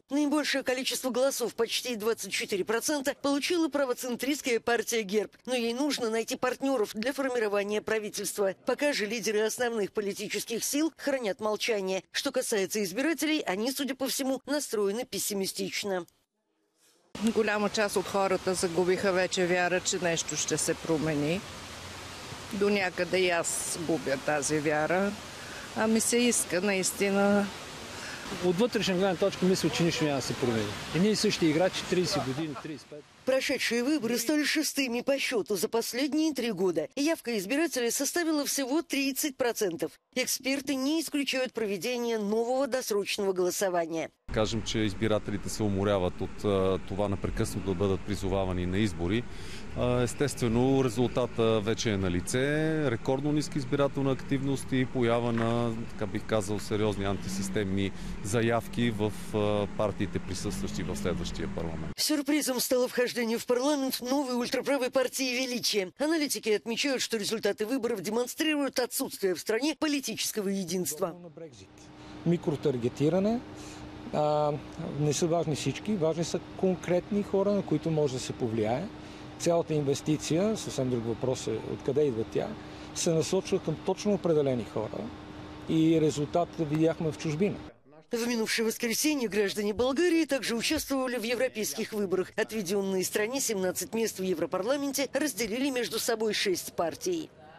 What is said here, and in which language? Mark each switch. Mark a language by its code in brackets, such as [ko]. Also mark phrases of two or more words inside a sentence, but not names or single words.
[ru] Наибольшее количество голосов, почти 24%, получила правоцентристская партия ГЕРБ. Но ей нужно найти партнеров для формирования правительства. Пока же лидеры основных политических сил хранят молчание. Что касается избирателей, они, судя по всему, настроены пессимистично. [bg] Голяма част от хората загубиха вече вяра, че нещо ще се промени. До някъде и аз губя тази вяра. Ми се иска наистина. От вътрешна гледна точка мисля, че нищо няма да се промени. Едни и същи играчи, 30 години, 35. [ru] Прошедшие выборы стали шестыми по счету за последние 3 года. Явка избирателей составила всего 30%. Эксперты не исключают проведение нового досрочного голосования. [bg] Кажем, че избирателите се уморяват от това непрекъснато да бъдат призовавани на избори. Естествено, резултата вече е на лице. Рекордно ниска избирателна активност и поява на, така бих казал, сериозни антисистемни заявки в партиите, присъстващи в следващия парламент. [ru] Сюрпризом стало вхождение в парламент новой ультраправой партии «Величие». Аналитики отмечают, что результаты выборов демонстрируют отсутствие в стране политического единства. [bg] Микротаргетиране. Не са важни всички, важни са конкретни хора, на които може да се повлияе. Цялата инвестиция, съвсем друг въпрос е откъде идва тя, се насочва към точно определени хора и резултатът видяхме в чужбина. [ru] В минувшее воскресенье граждане Болгарии также участвовали в европейских выборах. Отведенные стране 17 мест в Европарламенте разделили между собой 6 партий.